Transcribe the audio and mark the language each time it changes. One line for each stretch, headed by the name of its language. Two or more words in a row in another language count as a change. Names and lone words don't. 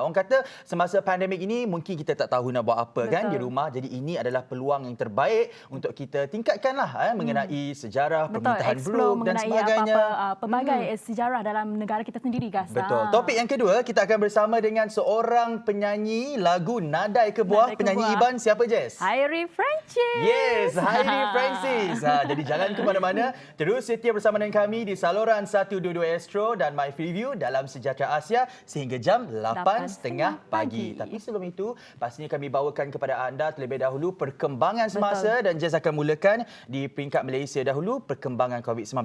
Malay: Orang kata semasa pandemik ini mungkin kita tak tahu nak buat apa kan di rumah. Jadi ini adalah peluang yang terbaik untuk kita tingkatkanlah mengenai sejarah, pemerintahan dulu dan sebagainya. Pelbagai sejarah dalam negara kita sendiri, Gas. Betul. Topik yang kedua, kita akan bersama dengan seorang penyanyi lagu Nadai Kebuah. Penyanyi Iban, siapa, Jess? Hairi Francis. Yes, Hairi Francis. Jadi jangan ke mana-mana. Terus setia bersama dengan kami di saluran 122 Astro dan My Freeview dalam Sejahtera Asia sehingga jam 8.30 pagi. Tapi sebelum itu, pastinya kami bawakan kepada anda terlebih dahulu perkembangan semasa dan Jess akan mulakan di peringkat Malaysia dahulu perkembangan COVID-19.